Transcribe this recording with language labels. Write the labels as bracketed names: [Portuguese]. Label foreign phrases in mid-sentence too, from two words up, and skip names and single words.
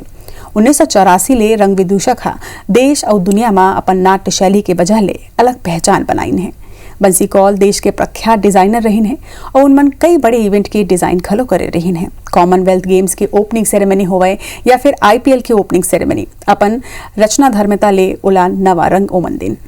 [Chhattisgarhi] 1984 ले रंग विदूषक देश और दुनिया में अपन नाट्य शैली के वजह ले अलग पहचान बनाइन है। बंसी कौल देश के प्रख्यात डिजाइनर रहीन है और उनमन कई बड़े इवेंट की डिजाइन खलो करे रहीन है। कॉमनवेल्थ गेम्स की [English] opening ceremony [Chhattisgarhi] होवे या फिर IPL की [English] opening ceremony [Chhattisgarhi] अपन रचना धर्मिता ले उलान नवा रंग ओमन दिन।